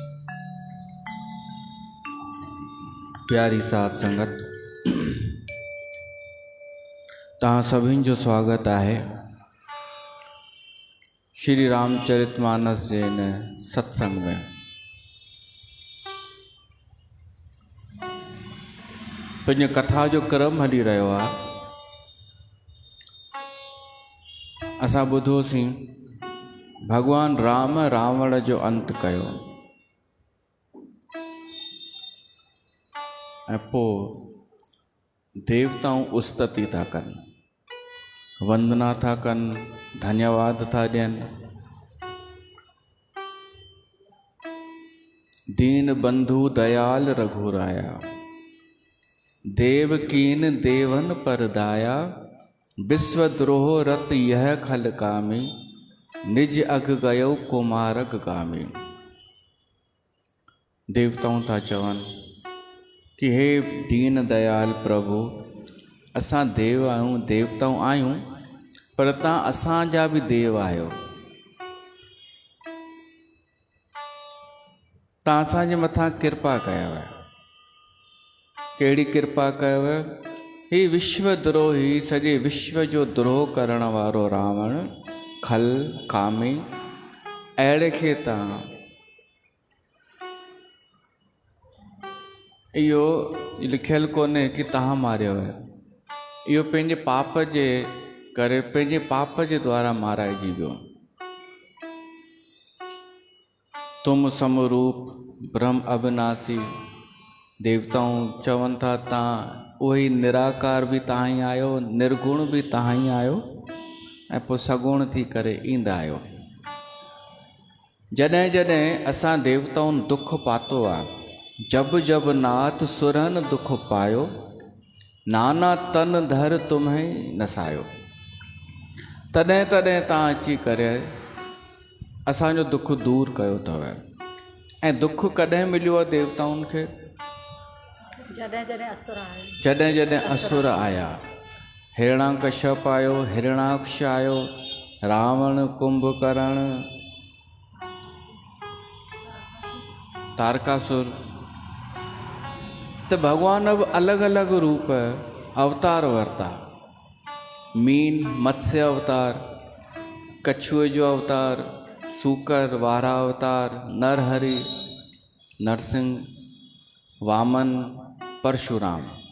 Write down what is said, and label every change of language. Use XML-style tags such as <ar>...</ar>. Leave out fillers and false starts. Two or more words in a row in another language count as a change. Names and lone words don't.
<sd>प्यारी साथ संगत, तहां सभिनि जो स्वागत आहे श्री रामचरितमानस जे इन सत्संग में। पंहिंजे कथा जो क्रम हली रहियो आहे। असां ॿुधोसीं भगवान राम रावण जो अंत कयो ऐं पोइ देवताऊं उस्तति था कनि, वंदना था कनि, धन्यवाद था ॾियनि।</sd> <awa>दीन बंधु दयाल रघुराया, देव कीन देवन पर दाया, विश्वद्रोह रत यह खल कामी, निज अग गयो कुमारक गामी।</awa> <sd>देवताऊं था चवन कि हे दीन दयाल प्रभु, असां देव आहियूं, देवताऊं आहियूं, पर तव्हां असांजा बि देव आहियो। तव्हां असांजे मथां कृपा कयव। कहिड़ी कृपा कयव? ही विश्वद्रोही, सॼे विश्व जो द्रोह करण वारो रावण, खल कामी, अहिड़े खे तव्हां इहो लिखियलु कोन्हे कि तव्हां मारियो आहे। इहो पंहिंजे पाप जे करे, पंहिंजे पाप जे द्वारा माराइजी वियो।</sd> <awa>तुम समरूप ब्रह्म अविनाशी।</awa> <sd>देवताऊं चवनि था तव्हां उहे ई निराकार बि तव्हां ई आहियो, निर्गुण बि तव्हां ई आहियो, ऐं पोइ सगुण थी करे ईंदा आहियो। जॾहिं जॾहिं असां देवताउनि दुख पातो आहे,</sd> <awa>जब जब नाथ सुरन दुख पायो, नाना तन धर तुम्हें नसायो।</awa> <sd>तॾहिं तॾहिं तव्हां अची करे असांजो दुख दूर कयो अथव। ऐं दुख कॾहिं मिलियो आहे देवताउनि खे? जॾहिं जॾहिं असुर आया। जॾहिं जॾहिं असुर आया। हिरणाकश्यप आयो, हिरणाक्ष आयो, रावण, कुंभकर्ण, तारकासुर। त भगवान अब अलग अलग रूप अवतार वरता। मीन मत्स्य अवतार, कछुए जो अवतार, सूकर वारा अवतार, नरहरि, नरसिंह, वामन, परशुराम।</sd>